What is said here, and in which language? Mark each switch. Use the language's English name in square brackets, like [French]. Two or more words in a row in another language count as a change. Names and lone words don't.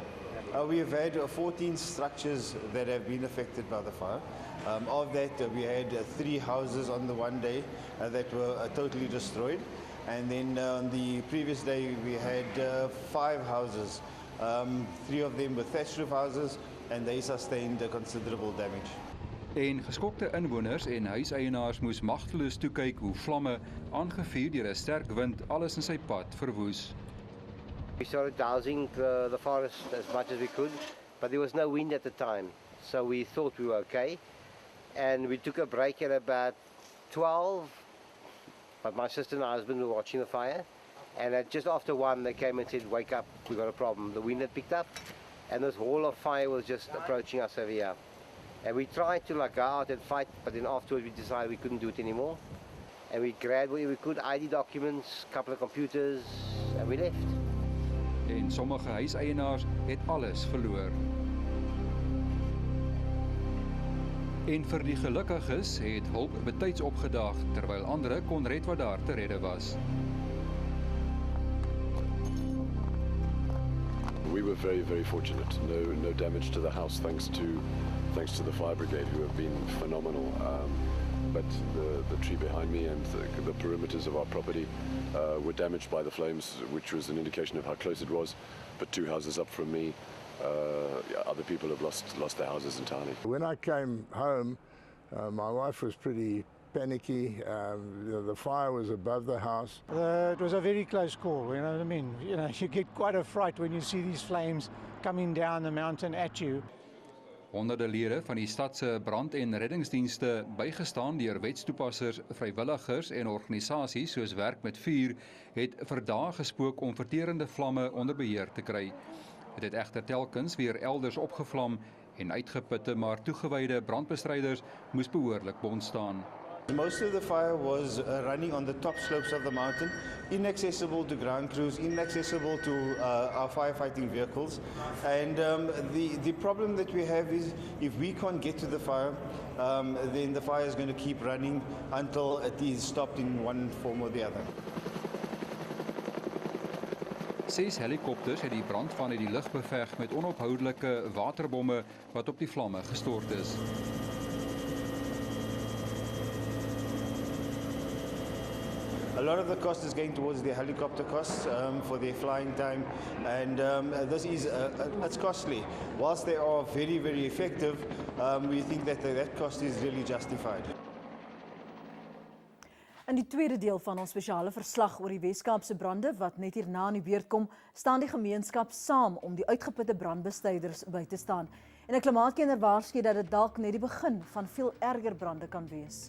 [English] We have had 14 structures that have been affected by the fire. Of that, we had 3 houses on the one day that were totally destroyed. And then on the previous day, we had 5 houses. 3 of them were thatch roof houses, and they sustained considerable damage. [Afrikaans] En geskokte inwoners en huiseienaars moes magteloos toekyk hoe vlamme, aangevuur deur 'n sterk wind, alles in sy pad verwoes. [English] We started dousing the forest as much as we could, but there was no wind at the time, so we thought we were okay. And we took a break at about 12, but my sister and husband were watching the fire, and just after 1 they came and said, "Wake up, we got a problem." The wind had picked up, and this wall of fire was just approaching us over here. And we tried to go out and fight, but then afterwards we decided we couldn't do it anymore. And we grabbed what we could, ID documents, a couple of computers, and we left. [Afrikaans] En sommige huiseienaars het alles verloor. En vir die gelukkiges het hulp betyds opgedaag, terwyl ander kon red wat daar te redde was. [English] We were very fortunate. No damage to the house, thanks to the fire brigade, who have been phenomenal. But the tree behind me and the perimeters of our property were damaged by the flames, which was an indication of how close it was. But 2 houses up from me, other people have lost their houses entirely. When I came home, my wife was pretty panicky. The fire was above the house. It was a very close call, you know what I mean? You get quite a fright when you see these flames coming down the mountain at you. [Afrikaans] Honderde lede van die stad se brand- en reddingsdienste, bygestaan deur wetstoepassers, vrywilligers en organisasies soos Werk met Vuur, het vir dae gespook om verterende vlamme onder beheer te kry. Dit het egter telkens weer elders opgevlam en uitgeputte maar toegewyde brandbestryders moes behoorlik bond staan. [English] Most of the fire was running on the top slopes of the mountain, inaccessible to ground crews, inaccessible to our firefighting vehicles. And the problem that we have is if we can't get to the fire, then the fire is going to keep running until it is stopped in one form or the other. [Afrikaans] 6 helikopters het die brand vanuit die lug beveg met onophoudelike waterbomme wat op die vlamme gestort is. [English] A lot of the cost is going towards the helicopter costs for their flying time, and this is it's costly. Whilst they are very, very effective, we think that that cost is really justified. [Afrikaans] In die tweede deel van ons spesiale verslag oor die Weskaapse brande wat net hierna in die beurt kom, staan die gemeenskap saam om die uitgeputte brandbestryders by te staan. En 'n klimaatkenner waarsku dat dit dalk net die begin van veel erger brande kan wees.